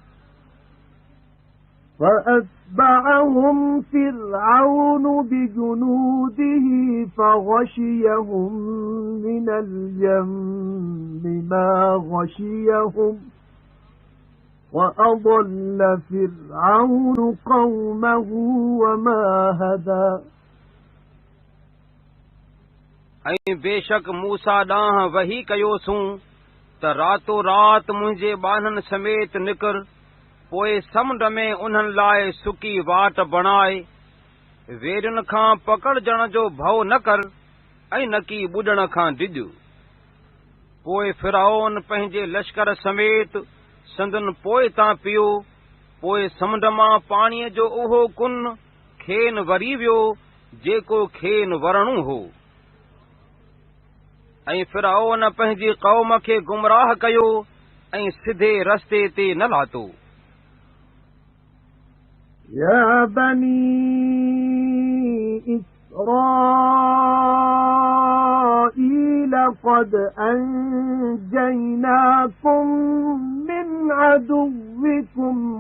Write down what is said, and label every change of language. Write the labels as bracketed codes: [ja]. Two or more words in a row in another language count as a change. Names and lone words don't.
[ar] فَأَتْبَعَهُمْ فِرْعَوْنُ بِجُنُودِهِ فَغَشِيَهُم مِّنَ الْيَمِّ مَا غَشِيَهُمْ وَأَضَلَّ فِرْعَوْنُ قَوْمَهُ وَمَا هَدَىٰ [sd] ऐं बेशक मूसा ॾांहुं वही कयोसूं त रातो रात मुंहिंजे ॿाननि समेत निकर, पोइ समुंड में उन्हनि लाइ सुकी वाट बणाए, वेरियुनि खां पकड़जण जो भउ न कर ऐं न की ॿुॾण खां डिॼ। पोइ फिरौन पंहिंजे लश्कर समेत संदन पोइ तां पियो, पोइ समुंड मां पाणीअ जो उहो कुन खेन वरी वियो जेको खेन वरणो हो। ऐं फिरौन पंहिंजी क़ौम खे गुमराह कयो ऐं सिधे रस्ते ते न लाथो। [ar] يَا بَنِي إِسْرَائِيلَ قَدْ أَنجَيْنَاكُم مِّنْ عَدُوِّكُمْ